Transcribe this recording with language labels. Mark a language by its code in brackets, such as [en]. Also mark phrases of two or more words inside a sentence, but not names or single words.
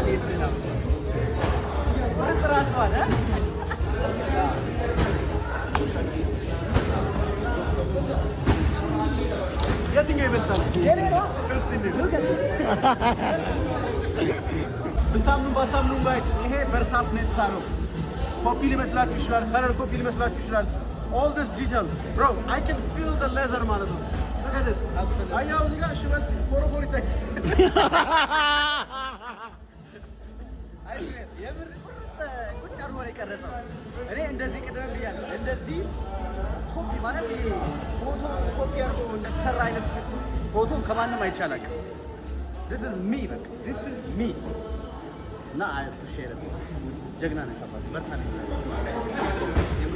[am] ይስና ራስ ዋለ የትኛው ይበልጣል? ብታምኑ ባታምኑ ጋይስ ይሄ በእርሳስ ነው የተሳለው። ኮፒ ሊመስላችሁ ይችላል፣ [en] color copy [am] ሊመስላችሁ ይችላል። [en] all this detail bro I can feel the leather [am] ማለት ነው። [en] look at this [am] አያው እዚህ ጋር ሽበት ፎሮፎር ይታይ አይስ የምር ቁጭ አድርጎ ነው የቀረጸው። እኔ እንደዚህ ቅድም ብያለሁ፣ እንደዚህ ኮፒ ማለት ይሄ ፎቶ ኮፒ አድርጎ እንደተሰራ አይነት ፎቶ ከማንም አይቻላል። [en] this is me [am] በቃ [en] this is me [am] እና [en] I appreciate it። [am] ጀግና ነሽ አባቴ፣ በርታ።